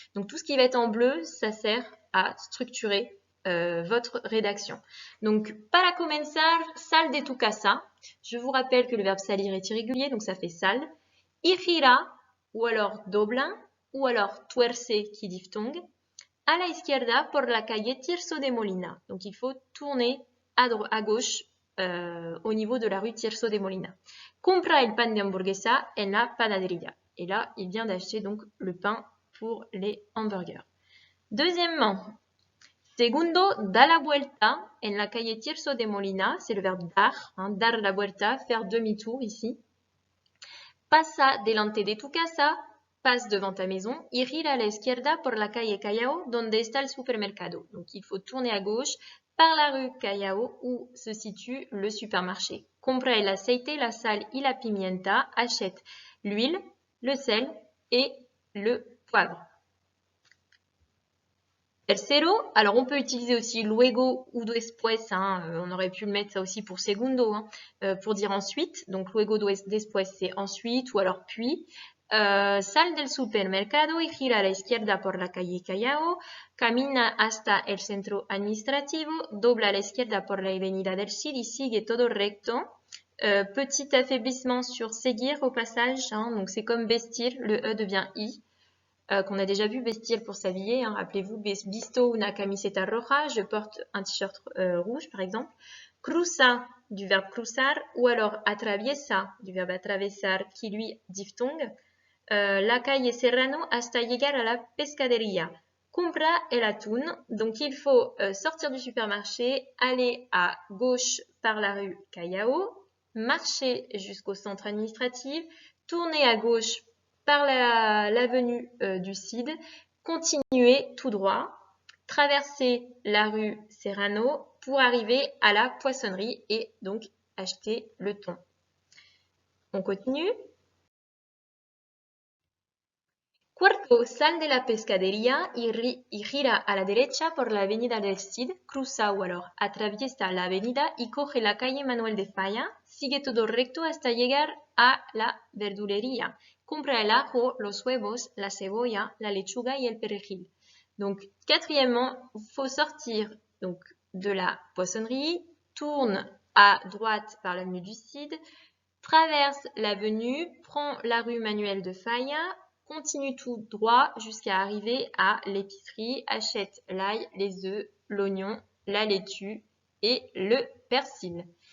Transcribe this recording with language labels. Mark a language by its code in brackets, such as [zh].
[fr] Donc tout ce qui va être en bleu, ça sert à structurer votre rédaction. Donc, [es] para comenzar, sal de tu casa. [fr] Je vous rappelle que le verbe salir est irrégulier, donc ça fait sal. [es] Y gira, [fr] ou alors dobla, ou alors tuerce, qui diphtongue. [es] A la izquierda, por la calle Tirso de Molina. [fr] Donc, il faut tourner à gauche au niveau de la rue Tirso de Molina. [es] Compra el pan de hamburguesa en la panadería. [fr] Et là, il vient d'acheter donc le pain pour les hamburgers. Deuxièmement, segundo, [es] da la vuelta en la calle Tirso de Molina, [fr] c'est le verbe dar, hein, [es] dar la vuelta, [fr] faire demi-tour ici. [es] Pasa delante de tu casa, [fr] passe devant ta maison. [es] Y gira a la izquierda por la calle Callao, donde está el supermercado. [fr] Donc il faut tourner à gauche par la rue Callao où se situe le supermarché. [es] Compra el aceite, la sal y la pimienta, [fr] achète l'huile, le sel et le poivre. Tercero, alors on peut utiliser aussi luego ou después, hein, on aurait pu le mettre ça aussi pour segundo, hein, pour dire ensuite. Donc luego después c'est ensuite ou alors puis. [es] Sal del supermercado y gira a la izquierda por la calle Callao, camina hasta el centro administrativo, dobla a la izquierda por la avenida del Cid y sigue todo recto. [fr] Petit affaiblissement sur seguir au passage, hein, donc c'est comme vestir, le E devient I, qu'on a déjà vu vestir pour s'habiller, hein, rappelez-vous, [es] visto una camiseta roja, [fr] je porte un t-shirt rouge par exemple. Cruza du verbe cruzar ou alors atraviesa du verbe atravesar qui lui diphtongue. [es] La calle Serrano hasta llegar a la pescadería. Compra el atún, [fr] donc il faut sortir du supermarché, aller à gauche par la rue Callao, marcher jusqu'au centre administratif, tourner à gauche par l'avenue du Cid, continuer tout droit, traverser la rue Serrano pour arriver à la poissonnerie et donc acheter le thon. On continue. [es] Cuarto, sal de la pescadería y gira a la derecha por la avenida del Cid, cruza o alors atraviesa la avenida y coge la calle Manuel de Falla, sigue todo recto hasta llegar a la verdulería. Compra el ajo, los huevos, la cebolla, la lechuga y el perejil. [fr] Donc, quatrièmement, il faut sortir donc, de la poissonnerie, tourne à droite par l'avenue du Cid, traverse l'avenue, prend la rue Manuel de Falla, continue tout droit jusqu'à arriver à l'épicerie, achète l'ail, les œufs, l'oignon, la laitue et le persil.